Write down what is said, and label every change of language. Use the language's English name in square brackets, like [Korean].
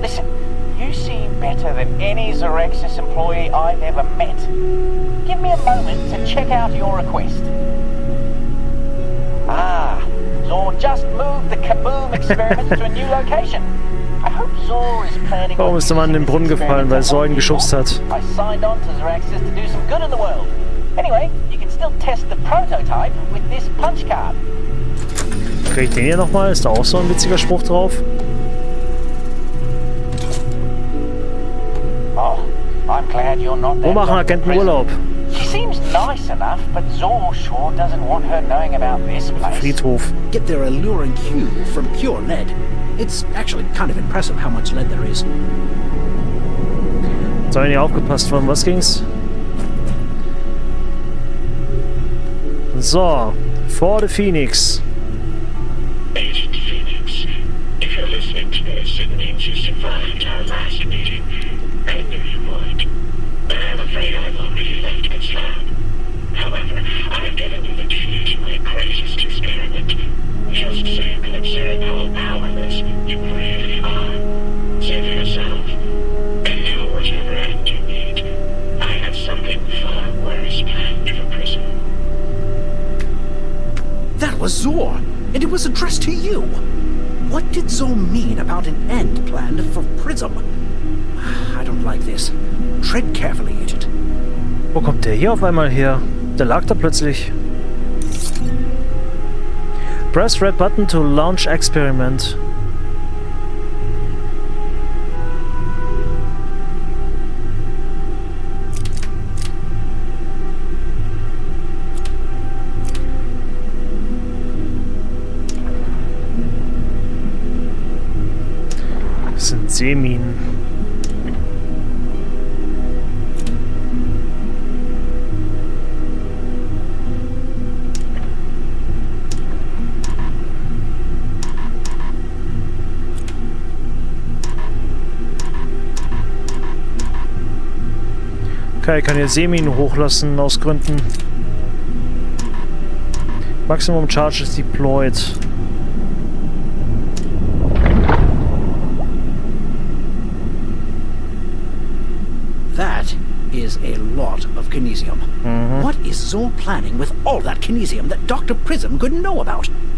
[English] Listen, you seem better than any Xerexis employee I've ever met. Give me a moment to check out your request. Ah, Zor just moved the Kaboom experiment to a new location. I hope Zor is planning. [German] Warum ist der Mann in den Brunnen gefallen, weil Zor ihn geschubst hat? [English] I signed on to Xerexis to do some good in the world. Anyway, you can still test the prototype with this punch card. [German] Krieg ich den hier nochmal? Ist da auch so ein witziger Spruch drauf? [English] Oh, I'm glad you're not [German] Wo [English] there. [German] machen Agenten Urlaub? [English] She seems nice enough, but Zor sure doesn't want her knowing about this place. [German] Friedhof. [English] Get their alluring hue from pure lead. It's actually kind of impressive how much lead there is. [German] Jetzt haben wir nicht aufgepasst, von was ging's? [English] So, for the Phoenix. Agent Phoenix, if you're listening to this, it means you survived our last meeting. I knew you would. But I'm afraid I've already left this lab. However, I've given you the key to my greatest experiment. Just so you can observe how powerless you really are. Save yourself, and do whatever end you need. I have something far worse planned for Prism. That was Zor, and it was addressed to you. What did Zor mean about an end planned for Prism? I don't like this. Tread carefully, Agent. [German] Wo kommt der hier auf einmal her? Der lag da plötzlich. [English] Press red button to launch experiment. [German] Das sind Seeminen. Okay, ich kann hier Seeminen hochlassen aus Gründen. [English] Maximum Charges deployed. That is a lot of Kinesium. What is Zor planning with all that Kinesium that Dr. Prism couldn't know about?